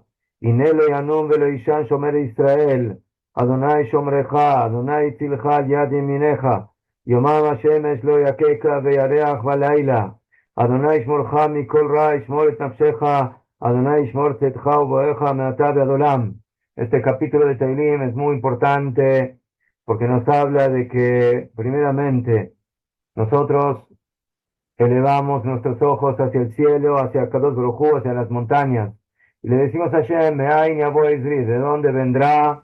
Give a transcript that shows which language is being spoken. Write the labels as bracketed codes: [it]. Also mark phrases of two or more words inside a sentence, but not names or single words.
[he] הנה לא ינום ולא יישן שומר ישראל, אדוני שומרך, אדוני צילך על יד ימינך, יומם השמש לא יככה וירח בלילה, אדוני ישמורך מכל רע, ישמור את נפשך, אדוני ישמור צאתך ובואך מעתה ועד עולם. [es] Este capítulo de Teilim es muy importante porque nos habla de que, primeramente, nosotros elevamos nuestros ojos hacia el cielo, hacia [he] קדוש ברוך הוא, [es] hacia las montañas. Y le decimos a Hashem, [he] מאין יבוא עזרי, [es] ¿de dónde vendrá?